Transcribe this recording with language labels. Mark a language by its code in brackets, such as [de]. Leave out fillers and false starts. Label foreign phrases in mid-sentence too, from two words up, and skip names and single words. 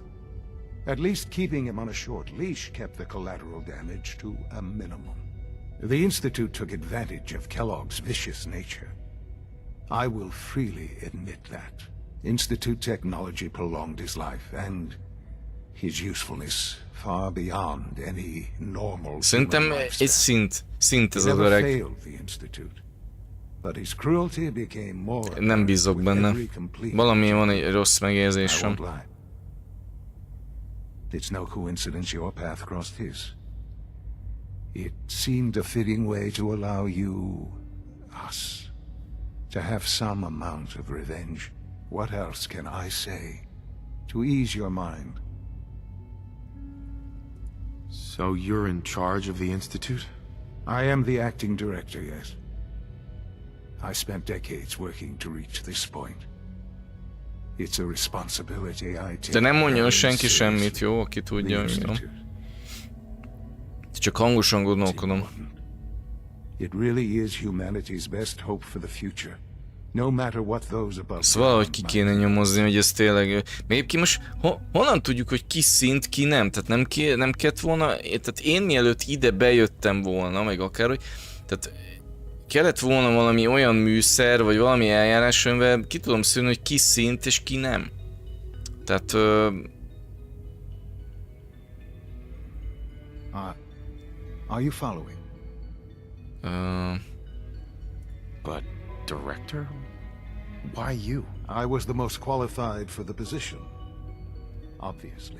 [en] At least keeping him on a short leash kept the collateral damage to a minimum. The Institute took advantage of Kellogg's vicious nature. I will freely admit that. Institute technology prolonged his life, and his usefulness far beyond any normal [hu] Szerintem egy szint ez az öreg. Nem bízok benne. Valami van egy rossz megérzésem. [en] It's no coincidence your path crossed his. It seemed a fitting way to allow you, us, to have some amount of revenge. What else can I say to ease your mind? So you're in charge of the Institute? I am the acting director, yes. I spent decades working to reach this point. It's a responsibility I take. [hu] De nem mondjon senki semmit, jó? Aki tudja, jó? Csak hangosan gondolkodom. [en] It really is humanity's best hope for the future. No matter what those above. [hu] Ezt valahogy ki kéne nyomozni, hogy ez tényleg... Még ki most honnan tudjuk, hogy ki szint, ki nem? Tehát nem kellett volna... Tehát én mielőtt ide bejöttem volna, meg akár, hogy... Tehát kellett volna valami olyan műszer, vagy valami eljárás, amivel ki tudom szűrni, hogy ki szint és ki nem. Tehát... [en] Are you following? But director? Why you? I was the most qualified for the position. Obviously.